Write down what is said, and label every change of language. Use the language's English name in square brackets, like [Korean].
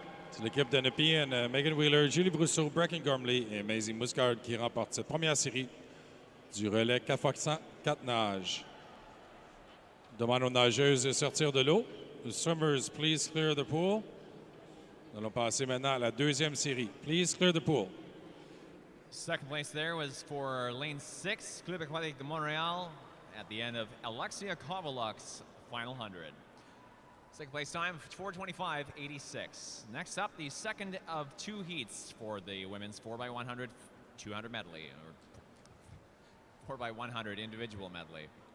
[French] C'est l'équipe de Nepean, Megan Wheeler, Julie Brousseau, Bracken Gormley et Maisie Moustgard qui remportent cette première série du relais 4x100 4 nages. Demande aux nageuses de sortir de l'eau. [English] The swimmers, please clear the pool. [French] Nous allons passer maintenant à la deuxième série. [English] Please clear the pool. Second place there was for lane 6, Club Aquatique de Montréal, at the end of Alexia Kovaluk's final 100. Second place time, 4:25.86. Next up, the second of 2 heats for the women's 4x100, 200 medley, or 4x100 individual medley.